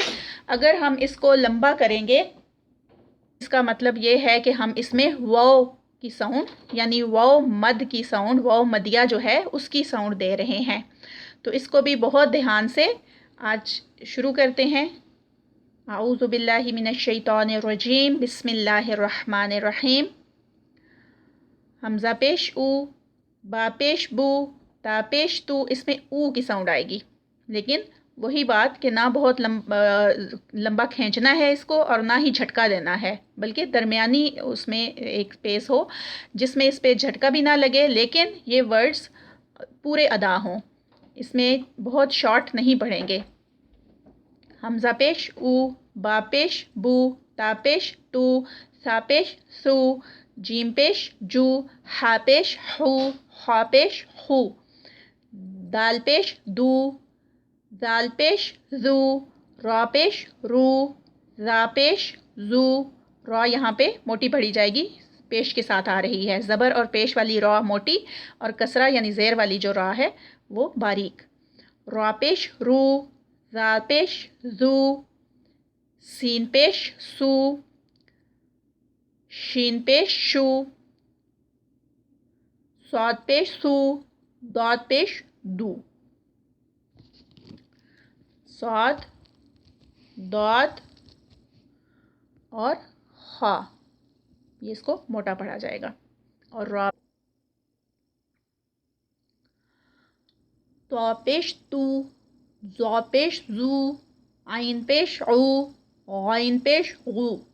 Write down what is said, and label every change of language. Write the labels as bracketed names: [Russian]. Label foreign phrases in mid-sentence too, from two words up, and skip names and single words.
[Urdu] اگر ہم اس کو لمبا کریں گے، اس کا مطلب یہ ہے کہ ہم اس میں واو کی ساؤنڈ یعنی واو مد کی ساؤنڈ، واو مدیہ جو ہے اس کی ساؤنڈ دے رہے ہیں. تو اس کو بھی بہت دھیان سے آج شروع کرتے ہیں. [Arabic] اعوذ باللہ من الشیطان الرجیم. بسم اللہ الرحمن الرحیم. [Urdu] حمزہ پیش او، با پیش بو، تا پیش تو. اس میں او کی ساؤنڈ آئے گی، لیکن وہی بات کہ نہ بہت لمبا کھینچنا ہے اس کو اور نہ ہی جھٹکا دینا ہے، بلکہ درمیانی اس میں ایک پیس ہو جس میں اس پہ جھٹکا بھی نہ لگے لیکن یہ ورڈز پورے ادا ہوں. اس میں بہت شارٹ نہیں پڑھیں گے. حمزہ پیش او، با پیش بو، تا پیش تو، سا پیش سو، جیم پیش جو، ہا پیش ہو، خا پیش خو، دال پیش دو، زال پیش زو، را پیش رو، را پیش زو. را یہاں پہ موٹی پڑھی جائے گی، پیش کے ساتھ آ رہی ہے. زبر اور پیش والی را موٹی اور کسرہ یعنی زیر والی جو را ہے وہ باریک. را پیش رو، زا پیش زو، سین پیش سو، شین پیش شو، صاد پیش سو، داد پیش دو. صاد، داد اور خا، یہ اس کو موٹا پڑھا جائے گا. اور را، تو پیش تو، زو پیش زو، عین پیش عو، غین پیش غو،